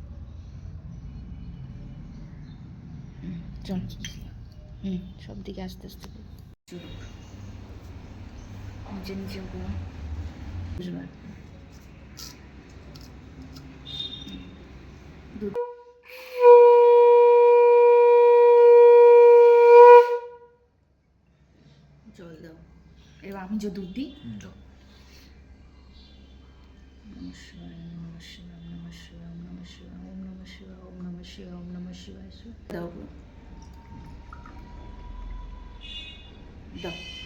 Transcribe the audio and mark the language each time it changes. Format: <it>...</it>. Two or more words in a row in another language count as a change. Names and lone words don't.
<bn>চল, সব দিকে আস্তে আস্তে নিচে নিচে ওগুলো বুঝবার। জল দাও। এবার আমি যে দুধ দিই।</bn> <sa>নমঃ শিবায়, নমঃ শিবায়, নমঃ শিবায়, নমঃ শিবায়, ওম নমঃ শিবায়, ওম নমঃ শিবায়, ওম নমঃ শিবায়।</sa> <bn>দাও দাও।</bn>